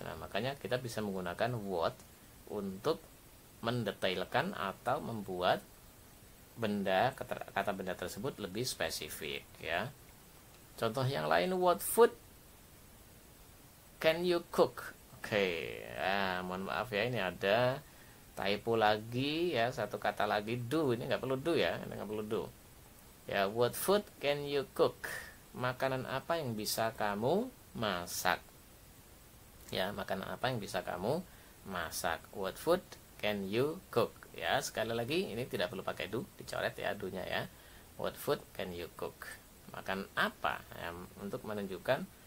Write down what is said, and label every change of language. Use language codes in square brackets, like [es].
[id] Nah, makanya kita bisa menggunakan what untuk mendetailkan atau membuat kata benda tersebut lebih spesifik ya. Contoh yang lain, [en] what food can you cook? [id] Oke, mohon maaf ya, ini ada typo lagi ya, satu kata lagi do, ini nggak perlu do ya, ini nggak perlu do. [en] Ya, what food can you cook? [id] Makanan apa yang bisa kamu masak? Ya, makanan apa yang bisa kamu masak? [en] What food can you cook? [id] Ya, sekali lagi ini tidak perlu pakai do, dicoret ya do-nya ya. What food can you cook? Makan apa? Ya, untuk menunjukkan